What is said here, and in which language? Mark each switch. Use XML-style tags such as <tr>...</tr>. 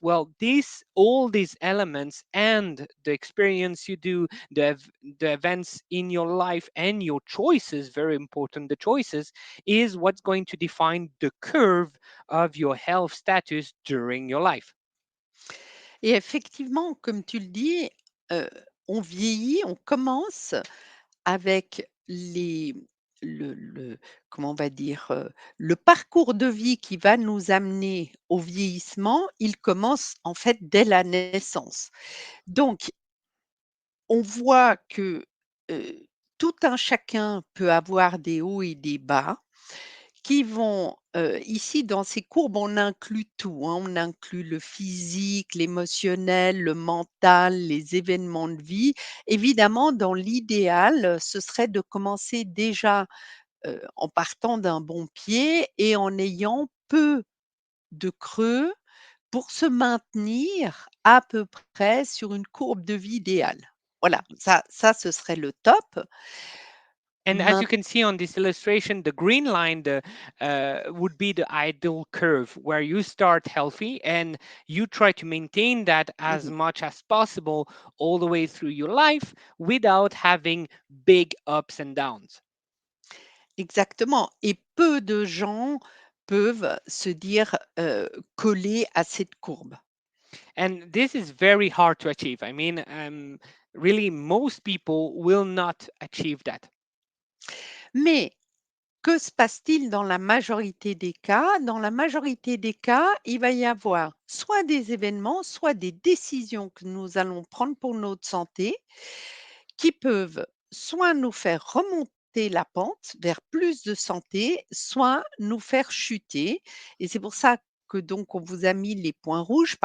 <en>Well, these all these elements and the experience you do, the events in your life and your choices, very important, the choices is what's going to define the curve of your health status during your life.</en> <fr>Et effectivement, comme tu le dis, heu, on vieillit, on commence avec le comment on va dire? Le parcours de vie qui va nous amener au vieillissement, il commence en fait dès la naissance. Donc on voit que, tout un chacun peut avoir des hauts et des bas qui vont, ici dans ces courbes, on inclut tout, hein. On inclut le physique, l'émotionnel, le mental, les événements de vie. Évidemment, dans l'idéal, ce serait de commencer déjà, en partant d'un bon pied et en ayant peu de creux pour se maintenir à peu près sur une courbe de vie idéale. Voilà, ça ce serait le top.</fr> <en>And as you Maint can see on this illustration, the green line would be the ideal curve where you start healthy and you try to maintain that as Mmh. much as possible all the way through your life without having big ups and downs.</en> <fr>Exactement, et peu de gens peuvent se dire, coller à cette courbe.</fr> <en>And this is very hard to achieve. I mean, really, most people will not achieve that.</en> <fr>Mais que se passe-t-il dans la majorité des cas? Dans la majorité des cas, il va y avoir soit des événements, soit des décisions que nous allons prendre pour notre santé, qui peuvent soit nous faire remonter la pente vers plus de santé, soit nous faire chuter, et c'est pour ça que donc on vous a mis les points rouges.</fr>